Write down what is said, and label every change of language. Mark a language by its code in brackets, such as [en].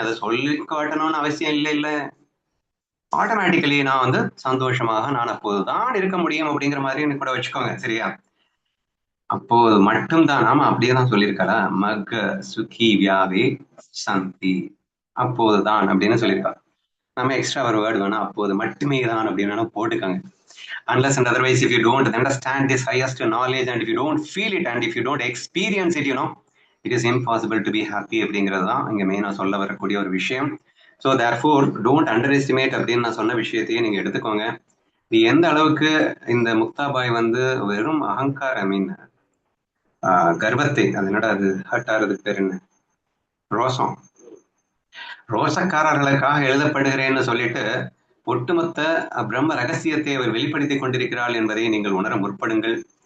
[ta] அதை சொல்லி காட்டணும்னு அவசியம் இல்லை. இல்ல, ஆட்டோமேட்டிக்கலி நான் சந்தோஷமாக நான் அப்போதுதான் இருக்க முடியும் அப்படிங்கிற மாதிரி கூட வச்சுக்கோங்க. சரியா? அப்போது மட்டும்தான். நாம அப்படியேதான் சொல்லியிருக்காரா, [mr] மக சுகி வியாவே சந்தி, [ta] அப்போதுதான் அப்படின்னு சொல்லியிருக்கா. நம்ம எக்ஸ்ட்ரா ஒரு வேர்டு வேணா அப்போது மட்டுமே தான் அப்படின்னு போட்டுக்காங்க. [en] Unless and otherwise, if you don't understand this highest knowledge and if you don't feel it and if you don't experience it, it is impossible to be happy [ta] அப்படிங்கிறது தான் இங்க மெயினா சொல்ல வரக்கூடிய ஒரு விஷயம். [en] so therefore don't underestimate [ta] அப்படின்னு நான் சொன்ன விஷயத்தையே நீங்க எடுத்துக்கோங்க. இது எந்த அளவுக்கு இந்த முக்தாபாய் வெறும் அகங்கார, ஐ மீன் கர்வத்தை, அது என்னடா அது ஹர்ட் ஆறதுக்கு பேர் என்ன, ரோசக்காரர்களுக்காக எழுதப்படுகிறேன்னு சொல்லிட்டு ஒட்டுமொத்த பிரம்ம ரகசியத்தை அவர் வெளிப்படுத்திக் கொண்டிருக்கிறாள் என்பதை நீங்கள் உணர முற்படுங்கள்.